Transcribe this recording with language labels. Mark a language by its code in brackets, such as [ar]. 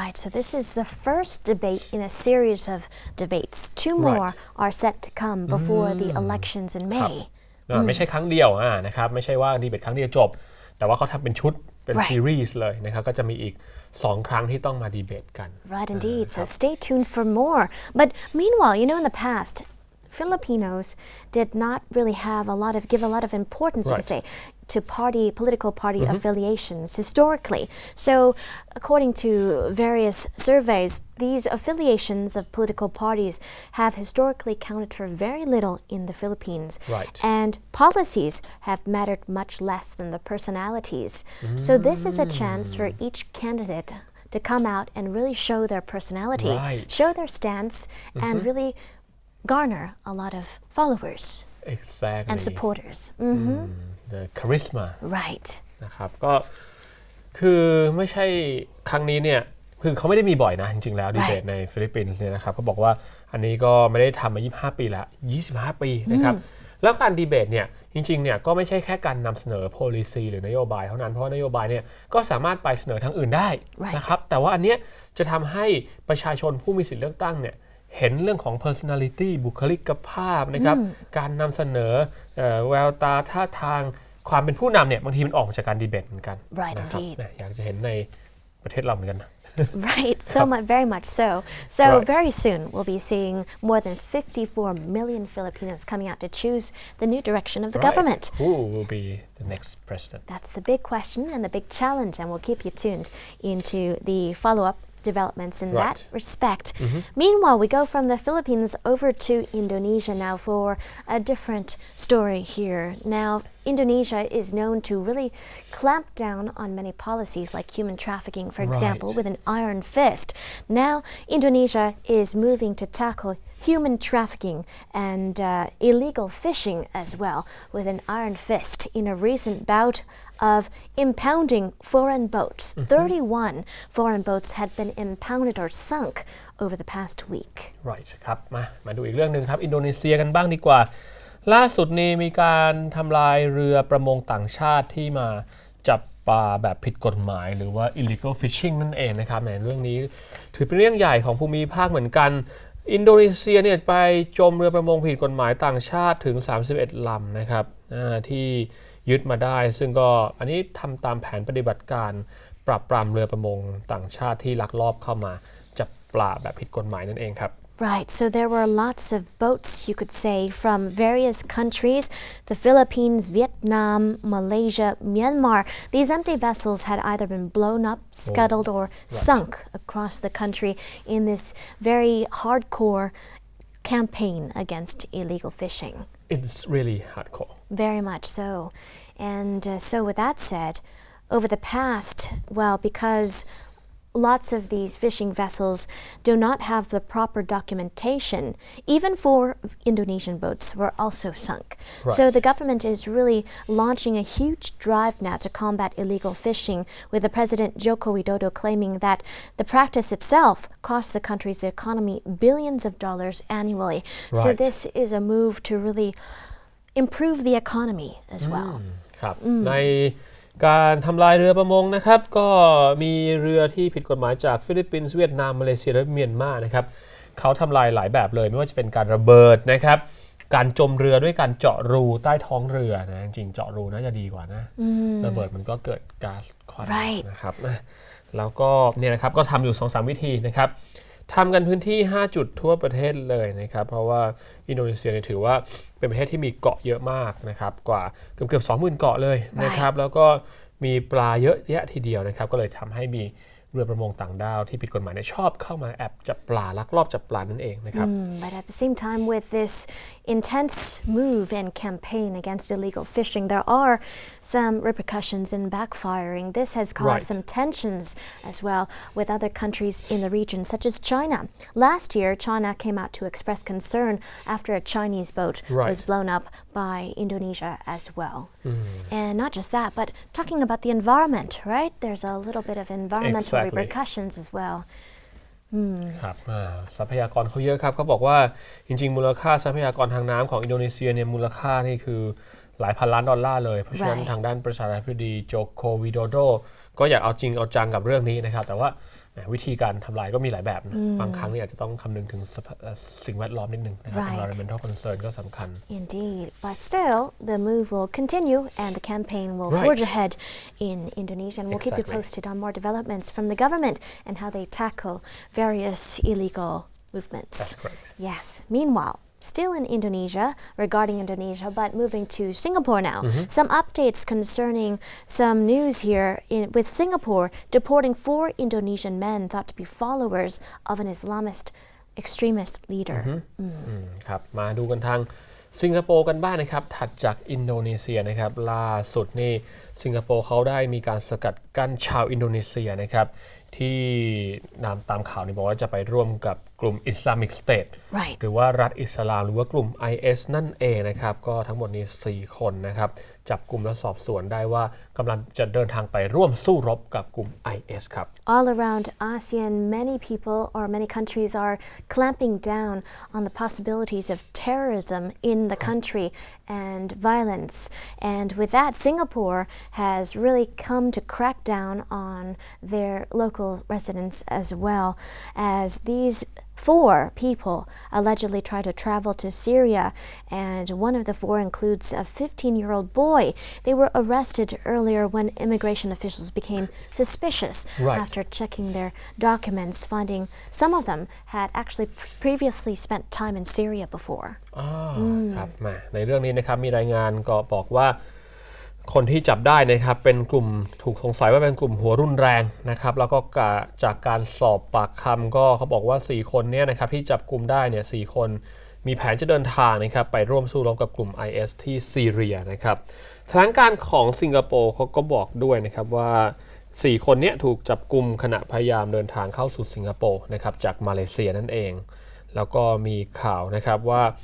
[en] Right, so this is the first debate in a series of debates. Two more are set to come before the elections in May. [th] ไม่ใช่ครั้งเดียวนะครับไม่ใช่ว่าดีเบตครั้งเดียวจบแต่ว่าเขาทำเป็นชุดเป็นซีรีส์เลยนะครับก็จะมีอีก2ครั้งที่ต้องมาดีเบตกัน [en] Right, indeed. So stay tuned for more. But meanwhile, in the past, Filipinos did not really give a lot of importance, you could say, to political party affiliations historically. So, according to various surveys, these affiliations of political parties have historically counted for very little in the Philippines. Right. And policies have mattered much less than the personalities. So this is a chance for each candidate to come out and really show their personality, show their stance, and really garner a lot of followers and supporters. The charisma Right. [th] นะครับก็คือไม่ใช่ครั้งนี้เนี่ยคือเขาไม่ได้มีบ่อยนะจริงๆแล้วดีเบตในฟิลิปปินส์เนี่ยนะครับเขาบอกว่าอันนี้ก็ไม่ได้ทำมา25ปีแล้ว25ปีนะครับ แล้วการดีเบตเนี่ยจริงๆเนี่ยก็ไม่ใช่แค่การนำเสนอ policy หรือนโยบายเท่านั้นเพราะนโยบายเนี่ยก็สามารถไปเสนอทางอื่นได้นะครับแต่ว่าอันเนี้ยจะทำให้ประชาชนผู้มีสิทธิเลือกตั้งเนี่ยเห็นเรื่องของ personality บุคลิกภาพนะครับการนำเสนอแววตาท่าทางความเป็นผู้นำเนี่ยบางทีมันออกมาจากการดีเบตเหมือนกันนะครับอยากจะเห็นในประเทศเราเหมือนกันนะ [en] Right, very much so. So very soon we'll be seeing more than 54 million Filipinos coming out to choose the new direction of the government. Who will be the next president? That's the big question and the big challenge, and we'll keep you tuned into the follow-up developments in that respect. Meanwhile, we go from the Philippines over to Indonesia now for a different story here. Now, Indonesia is known to really clamp down on many policies like human trafficking, for example, with an iron fist. Now, Indonesia is moving to tackle human trafficking and illegal fishing as well with an iron fist in a recent bout of impounding foreign boats. 31 foreign boats had been impounded or sunk over the past week. [th] Right ครับมาดูอีกเรื่องนึงครับอินโดนีเซียกันบ้างดีกว่าล่าสุดนี้มีการทำลายเรือประมงต่างชาติที่มาจับปลาแบบผิดกฎหมายหรือว่า illegal fishing นั่นเองนะครับในเรื่องนี้ถือเป็นเรื่องใหญ่ของภูมิภาคเหมือนกันอินโดนีเซียเนี่ยไปจมเรือประมงผิดกฎหมายต่างชาติถึง31ลำนะครับ ที่ยึดมาได้ซึ่งก็อันนี้ทำตามแผนปฏิบัติการปราบปรามเรือประมงต่างชาติที่ลักลอบเข้ามาจับปลาแบบผิดกฎหมายนั่นเองครับ [en] Right, so there were lots of boats, you could say, from various countries, the Philippines, Vietnam, Malaysia, Myanmar. These empty vessels had either been blown up, scuttled, or sunk across the country in this very hardcore campaign against illegal fishing. It's really hardcore. Very much so. And so with that said, over the past, because lots of these fishing vessels do not have the proper documentation. Even 4 Indonesian boats were also sunk. So the government is really launching a huge drive now to combat illegal fishing, with the President Joko Widodo claiming that the practice itself costs the country's economy billions of dollars annually. So this is a move to really improve the economy as well. [th] ครับในการทำลายเรือประมงนะครับก็มีเรือที่ผิดกฎหมายจากฟิลิปปินส์เวียดนามมาเลเซียและเมียนมานะครับ เขาทำลายหลายแบบเลยไม่ว่าจะเป็นการระเบิดนะครับการจมเรือด้วยการเจาะรูใต้ท้องเรือนะจริงเจาะรูน่าจะดีกว่านะระเบิดมันก็เกิดก๊าซควันนะครับ แล้วก็เนี่ยนะครับก็ทำอยู่ 2-3 วิธีนะครับทำกันพื้นที่5จุดทั่วประเทศเลยนะครับเพราะว่าอินโดนีเซียถือว่าเป็นประเทศที่มีเกาะเยอะมากนะครับกว่าเกือบ 20,000 เกาะเลยนะครับแล้วก็มีปลาเยอะแยะทีเดียวนะครับก็เลยทำให้มีเรือประมงต่างด้าวที่ผิดกฎหมายชอบเข้ามาแอบจับปลาลักลอบจับปลานั่นเองนะครับ [en] But at the same time with this intense move and campaign against illegal fishing there are some repercussions and backfiring. This has caused some tensions as well with other countries in the region such as China. Last year China came out to express concern after a Chinese boat was blown up by Indonesia as well. And not just that but talking about the environment, right? There's a little bit of environmental repercussions as well. [th] ครับทรัพยากรเขาเยอะครับเขาบอกว่าจริงๆมูลค่าทรัพยากรทางน้ำของอินโดนีเซียเนี่ยมูลค่านี่คือหลายพันล้านดอลลาร์เลยเพราะฉะนั้นทางด้านประธานาธิบดีโจโควิโดโดก็อยากเอาจริงเอาจังกับเรื่องนี้นะครับแต่ว่าวิธีการทำลายก็มีหลายแบบนะบางครั้งนี่อาจจะต้องคำนึงถึงสิ่งแวดล้อมนิดนึงนะครับ [en] environmental concern [th] ก็สำคัญ [en] Indeed, but still the move will continue and the campaign will forge ahead in Indonesia and we'll keep you posted on more developments from the government and how they tackle various illegal movements. That's correct. Yes. Meanwhile, still in Indonesia, regarding Indonesia, but moving to Singapore now. Some updates concerning some news here with Singapore deporting 4 Indonesian men thought to be followers of an Islamist extremist leader. [th] ครับมาดูกันทางสิงคโปร์กันบ้างนะครับถัดจากอินโดนีเซียนะครับล่าสุดนี่สิงคโปร์เขาได้มีการสกัดกั้นชาวอินโดนีเซียนะครับที่ตามข่าวนี่บอกว่าจะไปร่วมกับกลุ่ม Islamic State หรือว่ารัฐอิสลามหรือว่ากลุ่ม IS นั่นเองนะครับก็ทั้งหมดนี้4คนนะครับจับกลุ่มและสอบสวนได้ว่ากำลังจะเดินทางไปร่วมสู้รบกับกลุ่ม IS ครับ [en] All around ASEAN, many people or many countries are clamping down on the possibilities of terrorism in the country and violence. And with that, Singapore has really come to crack down on their local residents as well, as these 4 people allegedly tried to travel to Syria, and one of the 4 includes a 15-year-old boy. They were arrested earlier when immigration officials became suspicious after checking their documents, finding some of them had actually previously spent time in Syria before. [th] ครับในเรื่องนี้นะครับมีรายงานก็บอกว่าคนที่จับได้นะครับเป็นกลุ่มถูกสงสัยว่าเป็นกลุ่มหัวรุนแรงนะครับแล้วก็จากการสอบปากคำก็เขาบอกว่า4คนเนี่ยนะครับที่จับกลุ่มได้เนี่ย4คนมีแผนจะเดินทางนะครับไปร่วมสู้รบกับกลุ่ม IS ที่ซีเรียนะครับสถานการณ์ของสิงคโปร์เขาก็บอกด้วยนะครับว่า4คนนี้ถูกจับกลุ่มขณะพยายามเดินทางเข้าสู่สิงคโปร์นะครับจากมาเลเซียนั่นเองแล้วก็มีข่าวนะครับว่า